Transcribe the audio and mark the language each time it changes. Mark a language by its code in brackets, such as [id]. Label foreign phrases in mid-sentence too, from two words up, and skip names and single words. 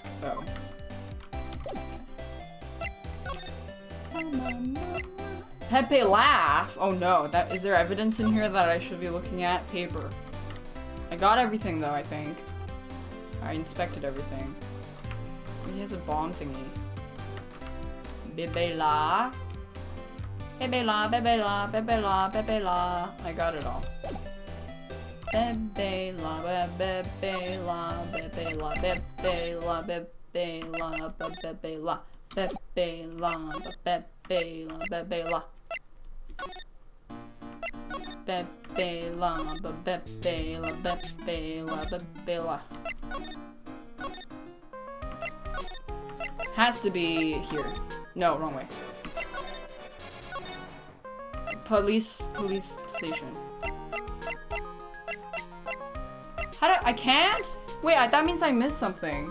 [en] Oh. Pepe laugh. Oh no, is there evidence in here that I should be looking at? Paper. I got everything though, I think. I inspected everything. He has a bomb thingy. Bebe la. Bebe la, bebe la, bebe la, bebe la. I got it all. Bebe la, bebe la, bebe la, bebe la, bebe la, bebe la, bebe la, bebe la, bebe la. Bebe la, bebe la, bebe la, bebe la. Has to be here. No, wrong way. Police station. I can't? Wait, that means I missed something.